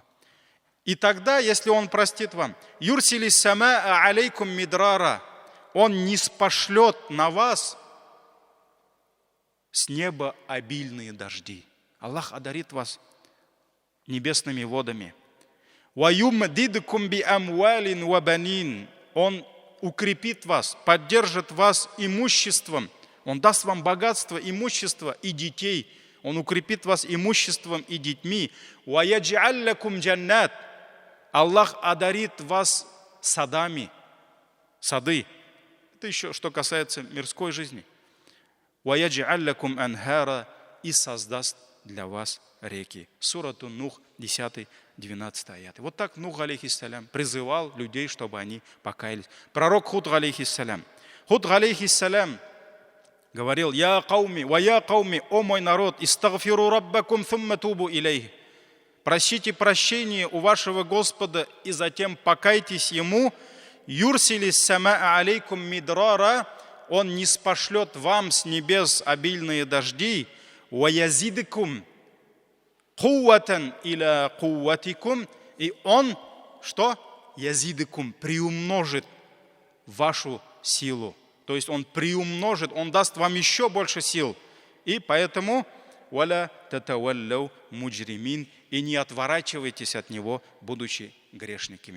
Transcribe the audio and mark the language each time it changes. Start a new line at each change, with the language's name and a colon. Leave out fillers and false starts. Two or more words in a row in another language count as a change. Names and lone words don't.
Russian: И тогда, если Он простит вам,
Arabic: يرسل السماء عليكم مدرارا,
Russian: Он ниспошлет на вас с неба обильные дожди. Аллах одарит вас небесными водами.
Arabic: ويمددكم بأموال وبنين,
Russian: Он укрепит вас, поддержит вас имуществом. Он даст вам богатство, имущество и детей. Он укрепит вас имуществом и детьми.
Arabic: ويجعل لكم جنات.
Russian: Аллах одарит вас садами. Сады. Это еще что касается мирской жизни.
Arabic: ويجعل لكم أنهارا.
Russian: И создаст для вас реки. Сурату Нух, 10-12 аяты. Вот так Нух, алейхиссалям, призывал людей, чтобы они покаялись. Пророк Худ, алейхиссалям. Худ, алейхиссалям, говорил,
Arabic: «يا قوم,
Russian: о мой народ,
Arabic: استغفروا ربكم ثم توبوا إليه».
Russian: Просите прощения у вашего Господа и затем покайтесь Ему.
Arabic: «يرسل السماء عليكم مدرارا».
Russian: Он ниспошлет вам с небес обильные дожди.
Arabic: «ويزدكم قوة إلى قوتكم».
Russian: И Он, что? «Язидкум» приумножит вашу силу. То есть Он приумножит, Он даст вам еще больше сил. И поэтому
Arabic: «ولا تتولوا مجرمين»
Russian: и не отворачивайтесь от Него, будучи грешниками.